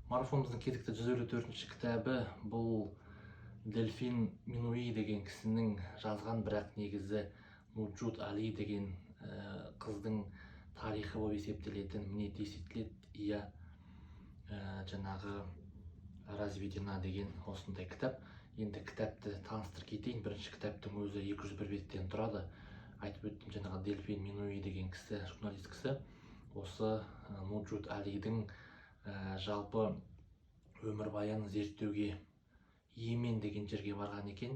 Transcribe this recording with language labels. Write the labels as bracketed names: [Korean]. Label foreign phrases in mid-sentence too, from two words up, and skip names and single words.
[Kazakh] Марафонымыздың кезекті 154-ші кітабы бұл Дельфин Минуи деген кісінің жазған, бірақ негізі Нуджут Али деген қыздың тарихы болып есептелетін. Мне 10 лет и я жаңағы разведена деген осындай кітап. Енді кітапты таныстырып кетейін. Бірінші кітаптың өзі 201 беттен тұрады. Айтып өттім, жаңағы Дельфин Минуи деген кісі, журналист кісі, осы Нуджут Алидің жалпы өмірбаянын зерттеуге Йемен деген жерге барған екен.